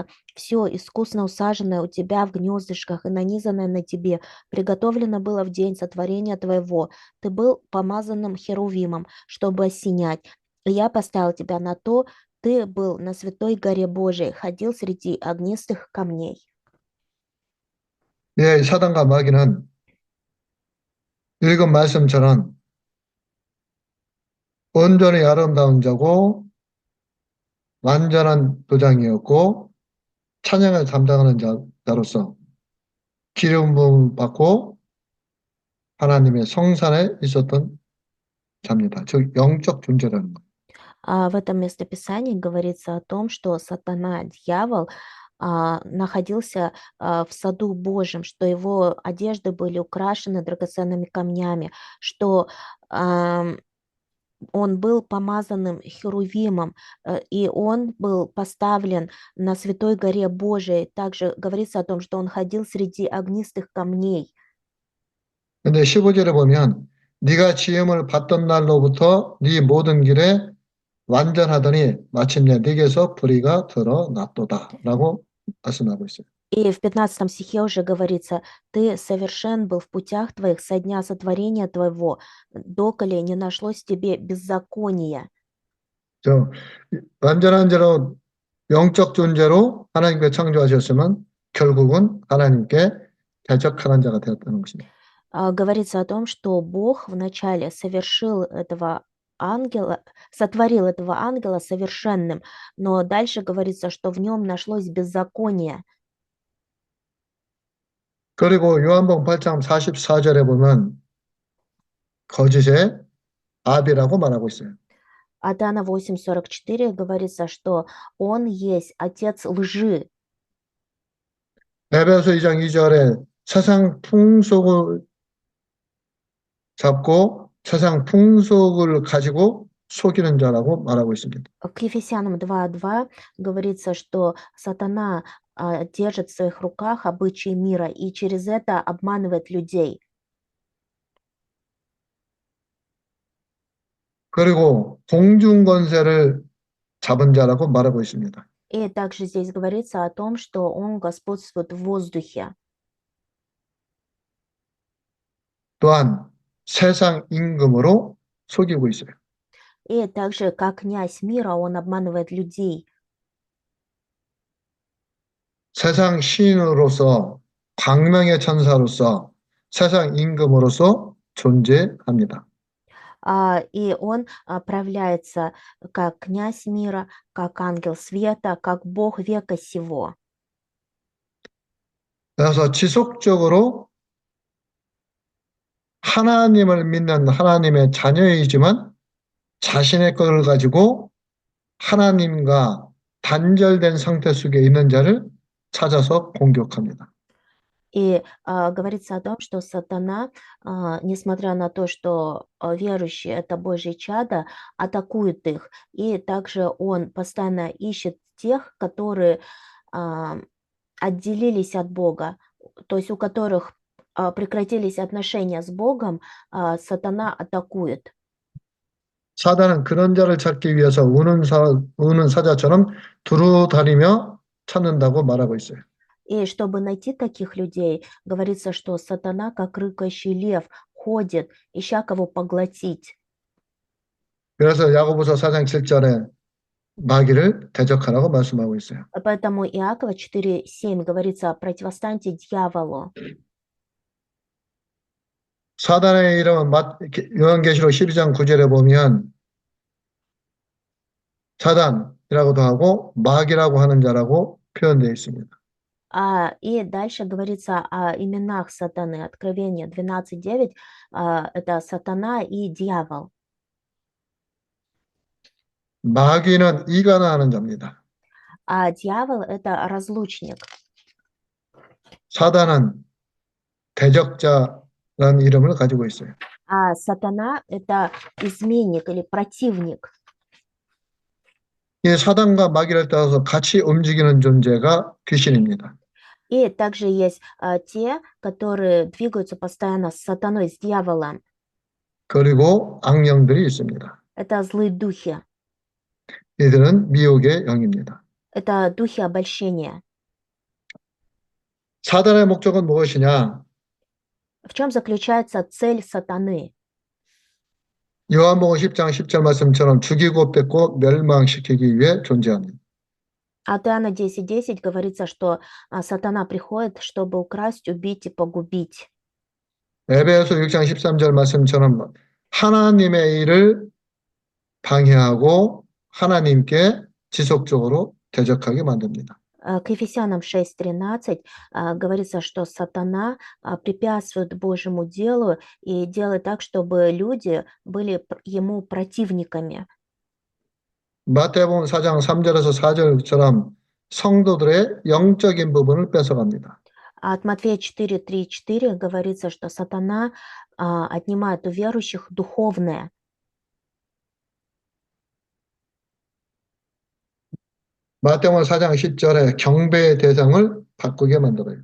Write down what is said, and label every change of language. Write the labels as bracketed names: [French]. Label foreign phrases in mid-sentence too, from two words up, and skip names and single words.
[Russian] Все искусно усаженное у тебя в гнездышках и нанизанное на тебе приготовлено было в день сотворения твоего. Ты был помазанным херувимом, чтобы осенять. И я поставил тебя на то, ты был на святой горе Божией, ходил среди огнистых камней». [Korean] 예, 사단과 마귀는 읽은 말씀처럼 온전히 아름다운 자고 완전한 도장이었고 찬양을 담당하는 자로서 기름 부음을 받고 하나님의 성산에 있었던 자입니다. 즉 영적 존재라는 거예요. [Russian] В этом местописании говорится о том, что сатана, дьявол, находился в саду Божьем, что его одежды были украшены драгоценными камнями, что он был помазанным херувимом, и он был поставлен на святой горе Божией. Также говорится о том, что он ходил среди огнистых камней. [Korean] 근데 15절에 보면 네가 지음을 받던 날로부터 네 모든 길에 완전하더니 마침내 네게서 불의가 드러났도다라고 말씀하고 있어요. [Russian] И в 15 стихе уже говорится: «Ты совершен был в путях твоих со дня сотворения твоего, доколе не нашлось в тебе беззакония». [Korean] 저 완전한 자로 영적 존재로 하나님께 창조하셨으면 결국은 하나님께 대적하는 자가 되었다는 것입니다. [Russian] Говорится о том, что Бог вначале совершил этого ангела, сотворил этого ангела совершенным, но дальше говорится, что в нем нашлось беззаконие. [Korean] 그리고 요한복음 8장 44절에 보면 거짓의 아비라고 말하고 있어요. [Russian] От Иоанна 8:44 говорится, что он есть отец лжи. [Korean] 에베소 2장 2절에 세상 풍속을 잡고 세상 풍속을 가지고 속이는 자라고 말하고 있습니다. [Russian] К Ефесянам 2:2 говорится, что сатана держит в своих руках обычаи мира и через это обманывает людей. [Korean] 그리고 공중 권세를 잡은 자라고 말하고 있습니다. [Russian] И также здесь говорится о том, что он господствует в воздухе. [Korean] 또한 세상 임금으로 속이고 있어요. [Russian] И также, как князь мира, он обманывает людей. [Korean] 세상 시인으로서 광명의 천사로서 세상 임금으로서 존재합니다. [Russian] И он проявляется как князь мира, как ангел света, как Бог века сего. [Korean] 그래서 지속적으로 하나님을 믿는 하나님의 자녀이지만 자신의 것을 가지고 하나님과 단절된 상태 속에 있는 자를 찾아서 공격합니다. [Russian] И говорится о том, что сатана, несмотря на то, что верующие– это Божьи чада, атакует их. И также он постоянно ищет тех, которые а, отделились от Бога, то есть у которых прекратились отношения с Богом, сатана атакует. [Korean] 사단은 그런 자를 찾기 위해서 우는 사자처럼 두루 다니며 찾는다고 말하고 있어요. [Russian] И чтобы найти таких людей, говорится, что сатана, как рыкающий лев, ходит, ища кого поглотить. [Korean] 그래서 야고보서 4장 7절에 마귀를 대적하라고 말씀하고 있어요. [Russian] Поэтому Иакова 4:7 говорится: противостаньте дьяволу. [Korean] 사단의 이름은 요한계시록 12장 9절에 보면 사단이라고도 하고 마귀라고 하는 자라고 표현되어 있습니다. [Russian] И дальше говорится о именах сатаны. Откровение 12:9, это сатана и дьявол. [Korean] 마귀는 이간하는 자입니다. [Russian] А дьявол– это разлучник. [Korean] 사단은 대적자라는 이름을 가지고 있어요. [Russian] А сатана– это изменник или противник. [Korean] 이 사단과 마귀를 따라서 같이 움직이는 존재가 귀신입니다. [Russian] И также есть те, которые двигаются постоянно с сатаной, с дьяволом. [Korean] 그리고 악령들이 있습니다. [Russian] Это злые духи. [Korean] 이들은 미혹의 영입니다. [Russian] Это духи обольщения. [Korean] 사단의 목적은 무엇이냐? [Russian] В чем заключается цель сатаны? [Korean] 요한복음 10장 10절 말씀처럼 죽이고 뺏고 멸망시키기 위해 존재합니다. [Russian] От Иоанна 10:10 говорится, что сатана приходит, чтобы украсть, убить и погубить. [Korean] 에베소 6장 13절 말씀처럼 하나님의 일을 방해하고 하나님께 지속적으로 대적하게 만듭니다. [Russian] К Ефесянам 6:13 говорится, что сатана препятствует Божьему делу и делает так, чтобы люди были ему противниками. [Korean] 마태복음 4장 3절에서 4절처럼 성도들의 영적인 부분을 뺏어갑니다. [Russian] От Матфея 4:3-4 говорится, что сатана отнимает у верующих духовное. [Korean] 마태복음 4장 10절에 경배의 대상을 바꾸게 만들어요.